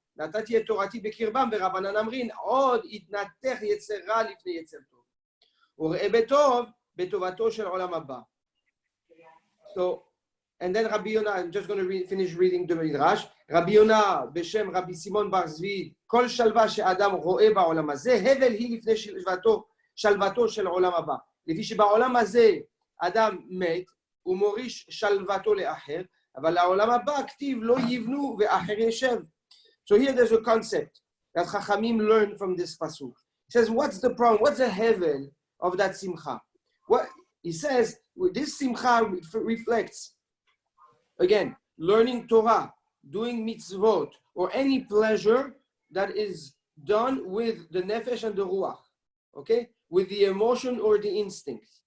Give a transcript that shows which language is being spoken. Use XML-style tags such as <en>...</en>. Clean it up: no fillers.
<he>נתתי את תורתי בקרבם ורבנן אמרין, עוד יתנתך יצר רע לפני יצר טוב. וראה בטוב, בטובתו של עולם הבא.</he> <en>So, and then Rabbi Yonah, I'm just going to finish reading the Midrash.</en> <he>Rabbi Yonah, בשם רבי סימון בר זביד, כל שלווה שאדם רואה בעולם הזה, הבל היא לפני שלוותו של עולם הבא. לפי שבעולם הזה, אדם מת ומוריש שלוותו לאחר, אבל לעולם הבא כתיב לא יבנו ואחר ישב.</he> <en>So here there's a concept that Chachamim learn from this pasuk. He says, what's the problem? What's the hevel of that simcha? What he says, this simcha reflects, again, learning Torah, doing mitzvot, or any pleasure that is done with the nefesh and the ruach, okay, with the emotion or the instinct.</en>